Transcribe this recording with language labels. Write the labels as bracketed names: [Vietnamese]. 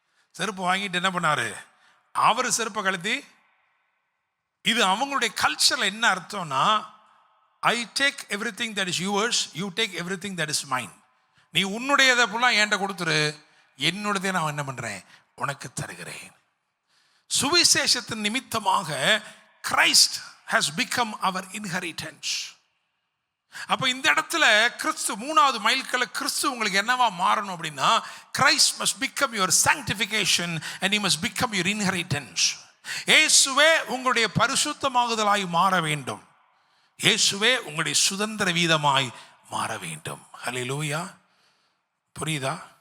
[Tamil] செருப்பு வாங்கிட்டு என்ன பண்ணாரு, அவர் செருப்பை கழட்டி, இது அவங்களுடைய கல்ச்சரில் என்ன அர்த்தம்னா, [English] I take everything that is yours, you take everything that is mine. [Tamil] நீ உன்னுடையதை ஃபுல்லாக என்கிட்ட கொடுத்துரு, என்னுடையதை நான் என்ன பண்றேன், உனக்கு தருகிறேன். சுவிசேஷத்தின் நிமித்தமாக [English] Christ has become our inheritance. [Tamil] அப்ப இந்த இடத்துல கிறிஸ்து, 3வது மைல்கல்ல கிறிஸ்து உங்களுக்கு என்னவா மாறணும் அப்படின்னா, [English] Christ must become your sanctification and he must become your inheritance. [Tamil] இயேசுவே உங்களுடைய பரிசுத்தமாகுதலாய் மாற வேண்டும். இயேசுவே உங்களுடைய சுதந்திர வீதமாய் மாற வேண்டும். ஹல்லேலூயா. புரியுதா?